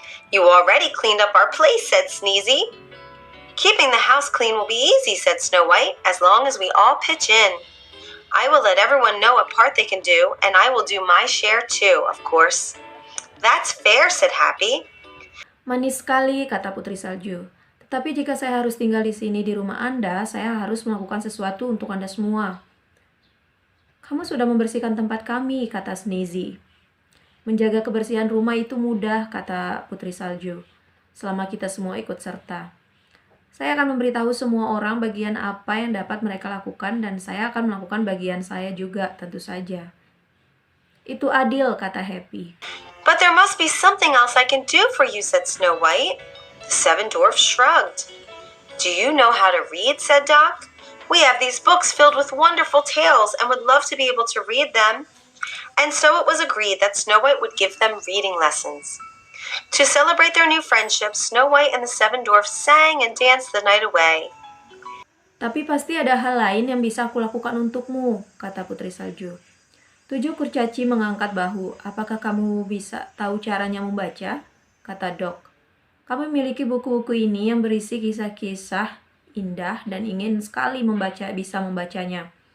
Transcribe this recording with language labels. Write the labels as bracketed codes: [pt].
[en] "You already cleaned up our place," said Sneezy. "Keeping the house clean will be easy," said Snow White, "as long as we all pitch in. I will let everyone know what part they can do, and I will do my share too, of course." "That's fair," said Happy. [id] "Manis sekali," kata Putri Salju. "Tetapi jika saya harus tinggal di sini di rumah Anda, saya harus melakukan sesuatu untuk Anda semua." "Kamu sudah membersihkan tempat kami," kata Sneezy. "Menjaga kebersihan rumah itu mudah," kata Putri Salju, "selama kita semua ikut serta. Saya akan memberitahu semua orang bagian apa yang dapat mereka lakukan dan saya akan melakukan bagian saya juga, tentu saja." "Itu adil," kata Happy. [en] "But there must be something else I can do for you," said Snow White. The 7 dwarfs shrugged. "Do you know how to read?" said Doc. "We have these books filled with wonderful tales and would love to be able to read them." And so it was agreed that Snow White would give them reading lessons. To celebrate their new friendship, Snow White and the 7 dwarfs sang and danced the night away. [id] "Tapi pasti ada hal lain yang bisa aku lakukan untukmu," kata Putri Salju. 7 kurcaci mengangkat bahu. "Apakah kamu bisa tahu caranya membaca?" kata Doc. "Kami memiliki buku-buku ini yang berisi kisah-kisah indah dan ingin sekali bisa membacanya."